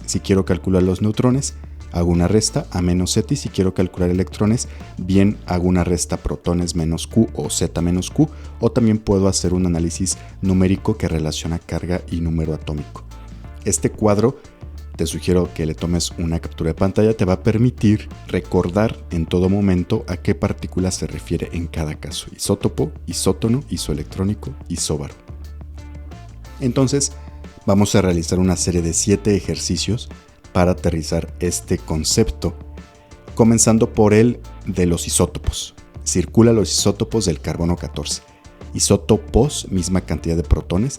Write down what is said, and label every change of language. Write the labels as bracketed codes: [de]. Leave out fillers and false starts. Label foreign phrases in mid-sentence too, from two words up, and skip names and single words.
[es] Si quiero calcular los neutrones, hago una resta, A menos Z, y si quiero calcular electrones, bien hago una resta protones menos Q o Z menos Q, o también puedo hacer un análisis numérico que relaciona carga y número atómico. Este cuadro, te sugiero que le tomes una captura de pantalla, te va a permitir recordar en todo momento a qué partícula se refiere en cada caso. Isótopo, isótono, isoelectrónico, isóbaro. Entonces, vamos a realizar una serie de 7 ejercicios para aterrizar este concepto, comenzando por el de los isótopos. Circula los isótopos del carbono 14. Isótopos, misma cantidad de protones.